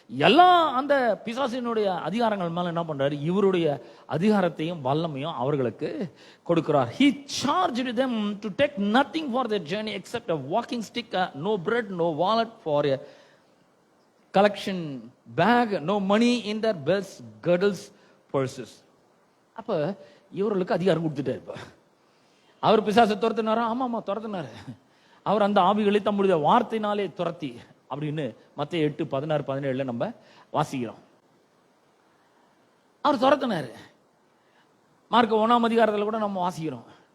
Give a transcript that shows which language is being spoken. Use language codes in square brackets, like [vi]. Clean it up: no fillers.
[ta] எல்லா அந்த பிசாசினுடைய அதிகாரங்கள் மேல என்ன பண்றாரு, இவருடைய அதிகாரத்தையும் வல்லமையும் அவர்களுக்கு கொடுக்கிறார். [en] he charged them to take nothing for their journey except a walking stick, no bread, no wallet for a collection bag, no money in their belts, girdles, purses. [ta] அப்ப இவர்களுக்கு அதிகாரம் கொடுத்துட்டாரு. அவர் பிசாசை துரத்தினாரா? ஆமா துரத்தினாரு. அவர் அந்த ஆவிகளை தம்முடைய வார்த்தையினாலே துரத்தி அப்படின்னு மத்தேயு 8, 16, 17 நம்ம வாசிக்கிறோம். அவர் துரத்தினாரு. மார்க் 1ஆம் அதிகாரத்தில் கூட நம்ம வாசிக்கிறோம்.